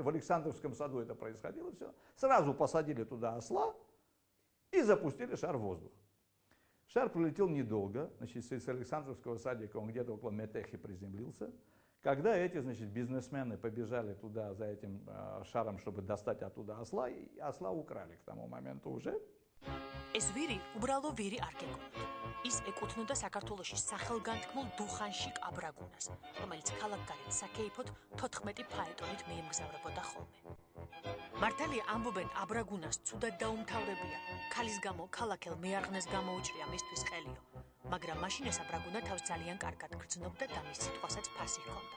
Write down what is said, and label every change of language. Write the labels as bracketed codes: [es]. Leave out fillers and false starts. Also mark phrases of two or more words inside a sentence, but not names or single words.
[ru] В Александровском саду это происходило все. Сразу посадили туда осла и запустили шар в воздух. Шар пролетел недолго. Значит, с Александровского садика он где-то около Метехи приземлился. Когда эти, значит, бизнесмены побежали туда за этим шаром, чтобы достать оттуда осла, и осла украли к тому моменту уже. [ka] ეს ვირი უბრალო ვირი არ გეკონათ. ის ეკუთვნოდა საქართველოში სახელგანთქმულ დუხანშიკ აბრაგუნას, რომელიც ქალაქგარეთ საკეიფოდ 14 ფაეტონით მიემგზავრებოდა ხოლმე. მართალია ამბობენ აბრაგუნას ცუდად დაუმთავრებია, ქალის გამო ქალაქელ მეარღნეს გამოუჭრია მისთვის ყელიო, მაგრამ მაშინ ეს აბრაგუნა თავს ძალიან კარგად გრძნობდა და მის სიტყვასაც ფასი ჰქონდა.